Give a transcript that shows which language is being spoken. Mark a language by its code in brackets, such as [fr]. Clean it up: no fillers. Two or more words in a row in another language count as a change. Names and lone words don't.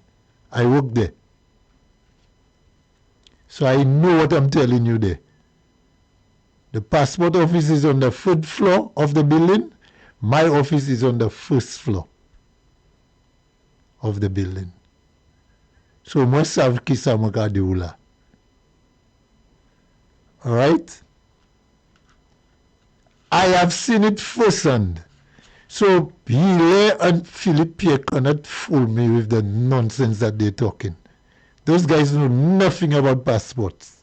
[en] I worked there. So I know what I'm telling you there. The passport office is on the 3rd floor of the building. My office is on the 1st floor of the building. [acf] So moi sav ki sa mwen ka de ou la. [en] Alright? I have seen it firsthand. So Hilaire and Philippe Pierre cannot fool me with the nonsense that they're talking. Those guys know nothing about passports.